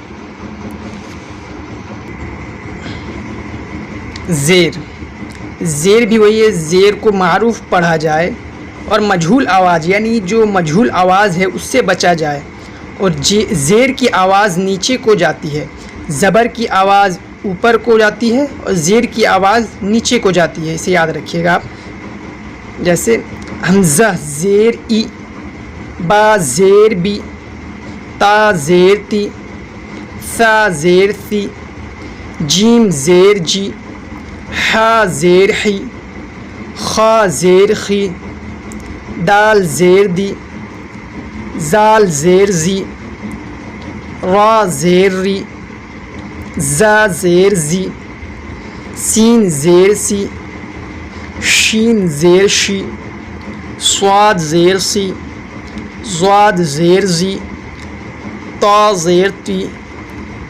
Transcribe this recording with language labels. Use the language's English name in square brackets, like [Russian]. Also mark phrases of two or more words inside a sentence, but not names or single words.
[Urdu] زیر، زیر بھی وہی ہے، زیر کو معروف پڑھا جائے اور مجہول آواز، یعنی جو مجہول آواز ہے اس سے بچا جائے، اور زیر کی آواز نیچے کو جاتی ہے، زبر کی آواز اوپر کو جاتی ہے اور زیر کی آواز نیچے کو جاتی ہے، اسے یاد رکھیے گا آپ۔ جیسے حمزہ زیر ای، با زیر بی، تا زیر تی، ثا زیر ثی، جیم زیر جی، حا زیر حی، خا زیر خی، دال زیر دی، زال زیر زی، را زیر ری، زا زیر زی، سین زیر سی، شین زیر شی، صاد زیر سی، ضاد زیر زی، طا زیر تی،